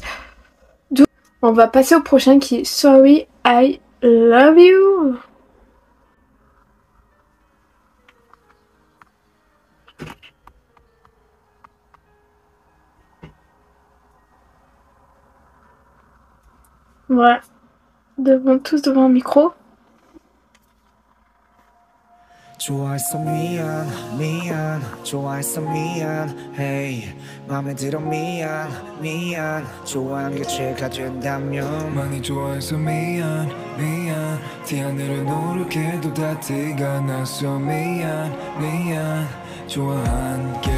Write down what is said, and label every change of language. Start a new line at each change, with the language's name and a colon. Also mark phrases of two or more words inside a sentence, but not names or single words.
French: Donc, on va passer au prochain qui est Sorry I Love You. Voilà, tous devant un micro.
Korean: 좋아했어 미안 좋아했어 미안 hey 맘에 들어 미안 좋아한 게 죄가 된다면 많이 좋아해서 미안 티 하늘을 노력해도 다 티가 났어 미안 좋아한 게